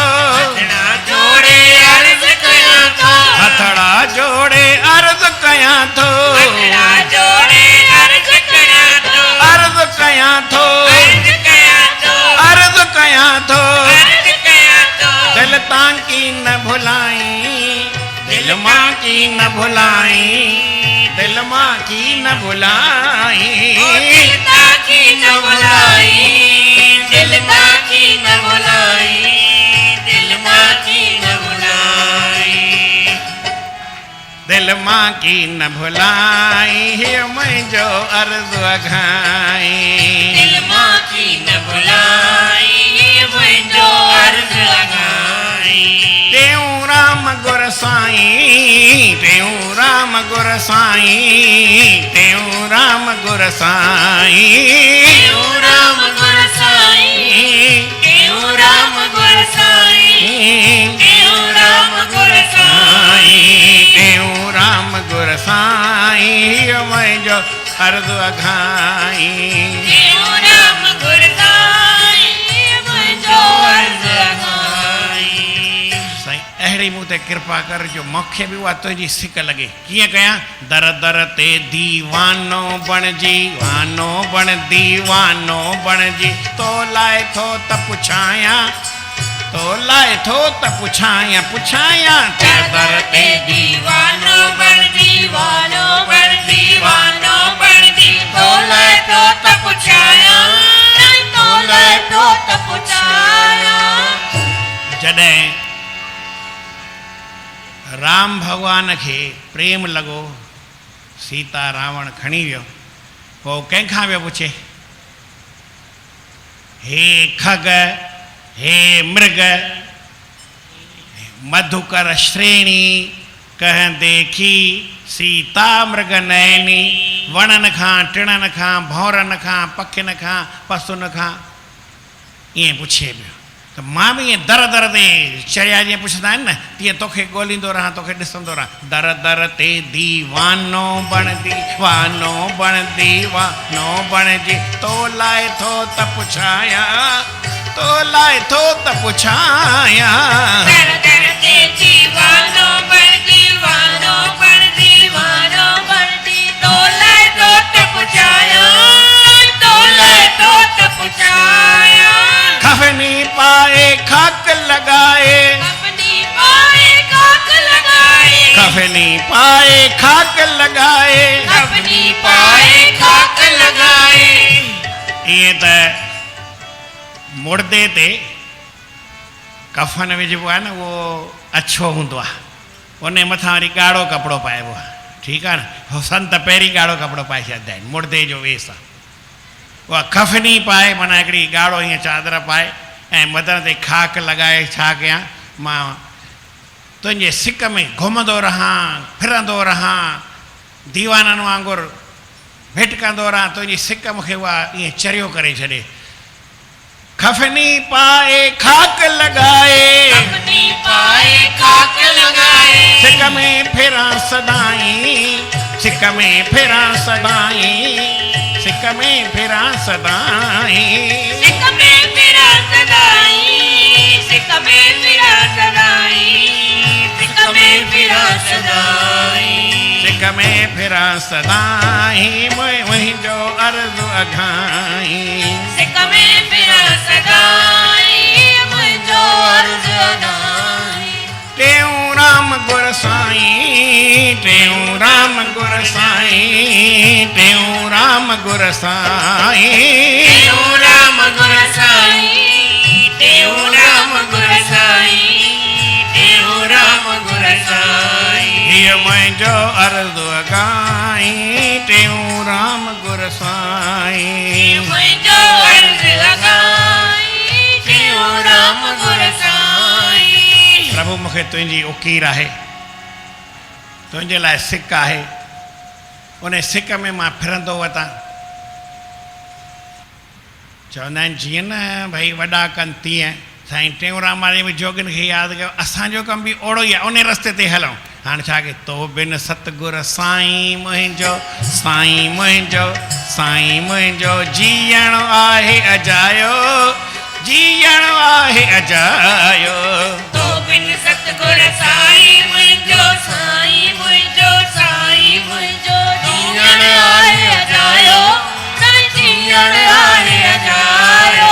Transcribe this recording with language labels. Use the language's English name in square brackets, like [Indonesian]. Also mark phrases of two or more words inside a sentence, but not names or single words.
[Sindhi] हथड़ा जोड़े अर्ज़ कयां थो, हथड़ा जोड़े अर्ज़ कयां थो, हथड़ा जोड़े अर्ज़ कयां थो, अर्ज़ कयां थो, अर्ज़ कयां थो, अर्ज़ कयां थो। अर्ज़ कयां थो। दिल तां की न भुलाई, दिल मां की न भुलाई, दिल मां की न भुलाई। दिल ताकी न बुलाई, दिल ताकी न बुलाई, दिल ताकी न बुलाई। दिल मां की न भुलाई, हे मुंहिंजो अर्ज़ अघाई। दिल मां की न बुलाई, मुंहिंजो अर्ज़ अघाई। टेऊं राम गुर साईं, टेऊं राम गुर साईं, टेऊं राम गुर साईं, टेऊं राम गुर साईं, टेऊं राम गुर साईं, टेऊं राम गुर साईं, टेऊं राम गुर साईं, मुंहिंजो अर्ज़ अघाई। टेऊं राम गुर साईं, मुंहिंजो अर्ज़ अघाई। साईं अहिड़ी मूं ते कृपा कर जो मूंखे बि उहा तुंहिंजी सिक लॻे। कीअं कयां? दर दर ते दीवानो बणिजी, वानो बण दीवानो बणिजी, तो लाइ थो त पुछायां, तो लाइ थो त पुछायां, पुछायां। दर दर ते दीवानो बण दीवानो बण दीवानो बण दी, तो लाइ थो त पुछायां, तो लाइ थो त पुछायां। जॾहिं राम भॻवान खे प्रेम लॻो, सीता रावण खणी वियो, पोइ कंहिंखां वियो पुछे, [Awadhi] हे खग, हे मृग, मधुकर श्रेणी कह देखी, सीता मृग नयनी। [Sindhi] वणनि खां, टिणनि खां, भौरनि खां, पखियुनि खां, पसुनि खां ईअं पुछे पियो। त मां बि ईअं दर दर ते चढ़िया जीअं पुछंदा आहिनि न, तीअं तोखे ॻोल्हींदो रहां, तोखे ॾिसंदो रहां। दर दर ते दीवानो बण दीवानो बण दीवानो बणिजी, तो लाइ थो त पुछायां, तो लाइ थो त पुछायां। दर दर ते दीवानो बण दीवानो बण दीवानो बण दी, तो लाइ थो त पुछायां, तो लाइ थो त पुछायां। खफनी पाए खाक लगाए, अपनी पाए खाक लगाए, खफनी पाए खाक लगाए, अपनी पाए खाक लगाए। ईअं त मुर्दे ते कफन विझिबो आहे न, उहो अछो हूंदो आहे, उन मथां वरी ॻाढ़ो कपिड़ो पाइबो आहे, ठीकु आहे न। हो संत पहिरीं ॻाढ़ो कपिड़ो पाए छॾींदा आहिनि, मुर्दे जो वेस आहे। उहा कफनी पाए, माना हिकिड़ी ॻाढ़ो हीअं चादर पाए ऐं मदर ते खाक लॻाए, छा कयां मां तुंहिंजे सिक में घुमंदो रहां, फिरंदो रहां, दीवाननि वांगुरु भिटकंदो रहां, तुंहिंजी सिक मूंखे उहा ईअं चरियो करे छॾे। खफनी पाए खाक लगाए, अपनी पाए खाक लगाए। सिक में फिरां सदाई, सिक में फिरां सदाई, सिक में फिरां सदाई, सिक में फिरा सदाई, सिक में फिरा सदाई, सिक में फिरा सदाई, सिक में फिरां सदाई, मुंहिंजो अर्ज़ु अघाई। सिक में फिरा सदाई, मुंहिंजो अर्ज़ु अघाई। टेऊं राम गुर साईं, टेऊं राम गुर साईं, टेऊं राम गुर साईं, टेऊं राम गुर साईं, टेऊं राम गुर साईं, टेऊं राम गुर साईं। हीअ मुंहिंजो अर्ज़ु अघाई, टेऊं राम गुर साईं। मुंहिंजो अर्ज़ु अघाई, टेऊं राम गुर साईं। प्रभु मूंखे तुंहिंजी उकीर आहे, तुंहिंजे लाइ सिक आहे, उन सिक में मां फिरंदो वतां। चवंदा आहिनि जीअं न भई वॾा कनि तीअं, साईं टेऊंराम वारे में जोगिन खे यादि कयो, असांजो कमु बि ओड़ो ई आहे, उन रस्ते ते हलूं। हाणे छा के तो बिन सतगुर साईं मुंहिंजो, साईं मुंहिंजो, साईं मुंहिंजो, जीअण आहे अजायो, जीअण आहे अजायो। तो बिन सतगुर साईं मुंहिंजो, साईं मुंहिंजो, साईं मुंहिंजो, जीअण आहे अजायो, साईं जीअण आहे अजायो।